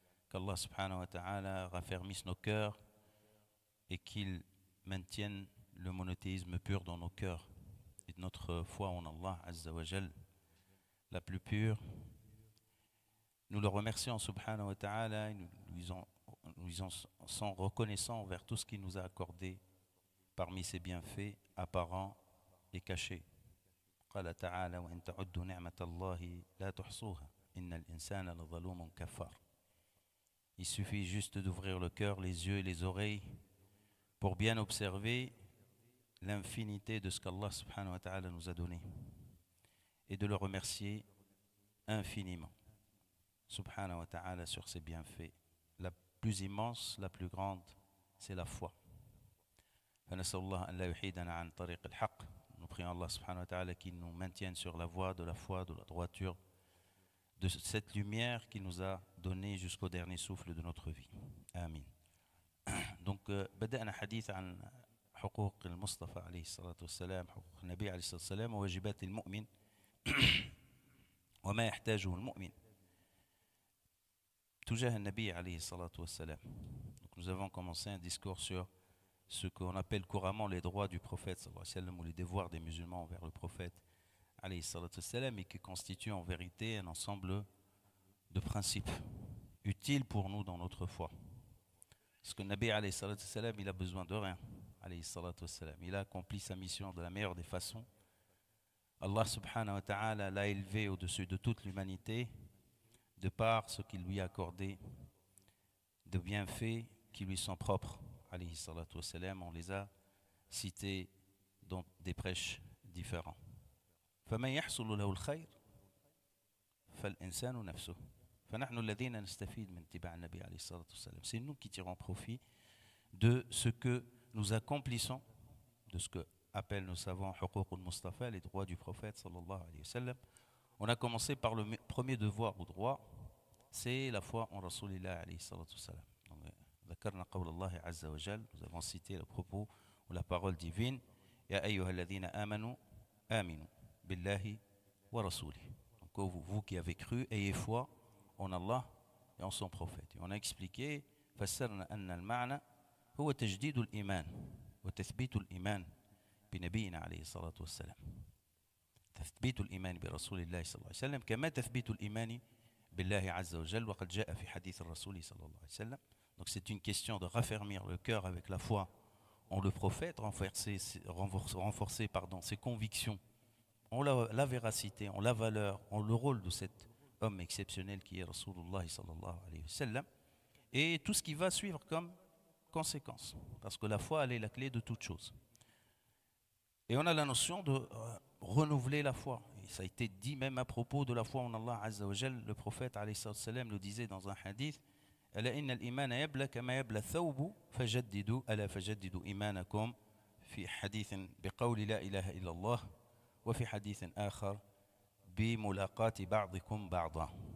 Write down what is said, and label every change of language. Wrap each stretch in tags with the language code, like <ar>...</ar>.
<fr>Qu'Allah subhanahu wa ta'ala raffermisse nos cœurs et qu'il maintienne le monothéisme pur dans nos cœurs et notre foi en Allah azza wa jal, la plus pure. Nous le remercions subhanahu wa ta'ala et nous lui sommes reconnaissants envers tout ce qu'il nous a accordé parmi ses bienfaits apparents et cachés.</fr> <ar>قال تعالى وإن تعدوا نعمة الله لا تحصوها إن الإنسان لظلوم كفار.</ar> <fr>Il suffit juste d'ouvrir le cœur, les yeux et les oreilles pour bien observer l'infinité de ce qu'Allah subhanahu wa ta'ala nous a donné et de le remercier infiniment subhanahu wa ta'ala sur ses bienfaits. La plus immense, la plus grande, c'est la foi.</fr> <ar>فنسأل الله أن لا يحيدنا عن طريق الحق.</ar> <fr>Nous prions Allah subhanahu wa ta'ala qu'il nous maintienne sur la voie de la foi, de la droiture, de cette lumière qu'il nous a donnée jusqu'au dernier souffle de notre vie.</fr> <ar>Amin. Donc, بدأنا حديث عن حقوق المصطفى عليه الصلاة والسلام، حقوق النبي عليه الصلاة والسلام وواجبات المؤمن وما يحتاجه المؤمن تجاه النبي عليه الصلاة والسلام.</ar> <fr>Donc, nous avons commencé un discours sur ce qu'on appelle couramment les droits du prophète sallallahu alayhi wa sallam, ou les devoirs des musulmans envers le prophète alayhi salatu wa sallam, et qui constituent en vérité un ensemble de principes utiles pour nous dans notre foi. Parce que le Nabi alayhi salatu wa sallam, il a besoin de rien alayhi salatu wa sallam. Il a accompli sa mission de la meilleure des façons. Allah subhanahu wa ta'ala l'a élevé au-dessus de toute l'humanité de par ce qu'il lui a accordé de bienfaits qui lui sont propres. Alayhi salatu wa salam, on les a cités dans des prêches différents.</fr> <ar>فَمَنْ يَحْصُلُ لَهُ الْخَيْرِ فَالْإِنسَانُ نَفْسُهُ فَنَحْنُ الَّذِينَ نَسْتَفِيدُ مِنْ اتِّبَاعِ النَّبِيِّ عَلَيْهِ الصَّلَاةُ وَالسَّلَامُ.</ar> <fr>C'est nous qui tirons profit de ce que nous accomplissons, de ce que appellent nos savants</fr> <ar>حقوق المصطفى,</ar> <fr>les droits du prophète sallallahu alayhi wa sallam. On a commencé par le premier devoir ou droit, c'est la foi en Rasulillah alayhi salatu wa salam.</fr> <ar>ذكرنا قول الله عز وجل,</ar> <fr>nous avons cité le propos ou la parole divine,</fr> <ar>يا أيها الذين آمنوا آمنوا بالله ورسوله.</ar> <fr>Donc vous qui avez cru, ayez foi en Allah et en son prophète. Et on a expliqué</fr> <ar>فسرنا أن المعنى هو تجديد الإيمان وتثبيت الإيمان بنبينا عليه الصلاة والسلام. تثبيت الإيمان برسول الله صلى الله عليه وسلم كما تثبيت الإيمان بالله عز وجل وقد جاء في حديث الرسول صلى الله عليه وسلم.</ar> <fr>Donc c'est une question de raffermir le cœur avec la foi en le prophète, renforcer ses convictions, en la véracité, en la valeur, en le rôle de cet homme exceptionnel qui est Rasulullah sallallahu alayhi wa sallam, et tout ce qui va suivre comme conséquence. Parce que la foi, elle est la clé de toute chose. Et on a la notion de renouveler la foi. Et ça a été dit même à propos de la foi en Allah Azza wa Jal. Le prophète alayhi sallam le disait dans un hadith,</fr> <ar>ألا إن الإيمان يبلى كما يبلى الثوب فجددوا ألا فجددوا إيمانكم في حديث بقول لا إله إلا الله وفي حديث آخر بملاقاة بعضكم بعضا.</ar>